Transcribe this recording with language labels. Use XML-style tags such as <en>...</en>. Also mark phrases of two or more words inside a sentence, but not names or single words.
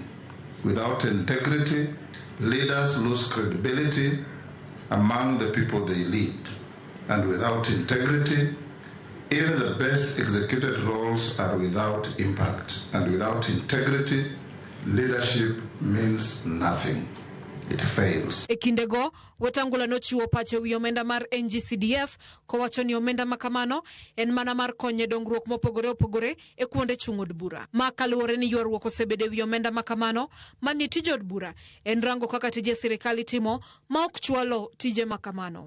<en>Without integrity, leaders lose credibility among the people they lead. And without integrity, even the best executed roles are without impact. And without integrity, leadership means nothing. It fails.</en> <luo>E kindego, Wetangula nochiwo pache wi omenda mar NGCDF kowacho ni omenda makamano en mana mar konyo dongruok mopogore opogore e kuonde chung' od bura. Ma kaluwore ni ywaruok osebede wi omenda makamano mani tije od bura en rango kaka tije sirikali timo ma ok chwalo tije makamano.</luo>